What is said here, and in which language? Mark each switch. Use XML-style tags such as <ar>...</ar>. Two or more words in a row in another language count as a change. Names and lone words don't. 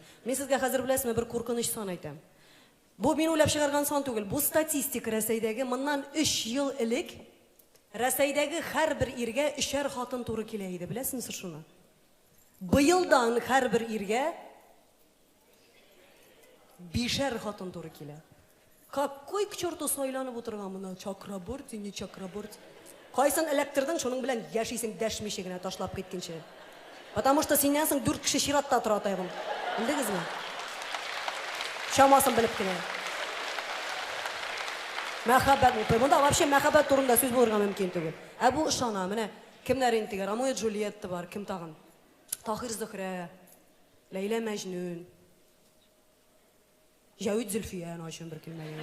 <tt>Мин сезгә хәзер беләсезме бер куркыныч сан әйтәм. Бу мин уйлап чыгарган сан түгел. Бу статистик Рәсәйдәге моннан 3 ел элек Рәсәйдәге һәрбер иргә 3 хатын туры килә иде. Беләсезме шуны? Быелдан һәрбер иргә 5 хатын туры килә.</tt> <ru>Какой к черту</ru> <tt>сайланып утырган моны Чакраборти, не Чакраборти? Кайсын эләктердең, шуның белән яшисең дәшмичә генә ташлап киткәнче.</tt> <ru>Потому что</ru> <tt>синнән соң 4 кеше чиратта тора тайгым. Белдегезме? Шамасын белеп кенә. Мәхәббәт, монда вообще мәхәббәт турында сүз булырга мөмкин түгел. Ә бу ышана, менә кемнәр инде? Ромео Джульетта бар, кем тагын? Тахир Зөһрә, Ләйлә Мәҗнүн, Җавид Зөлфия, ачын бер килмәгән.</tt>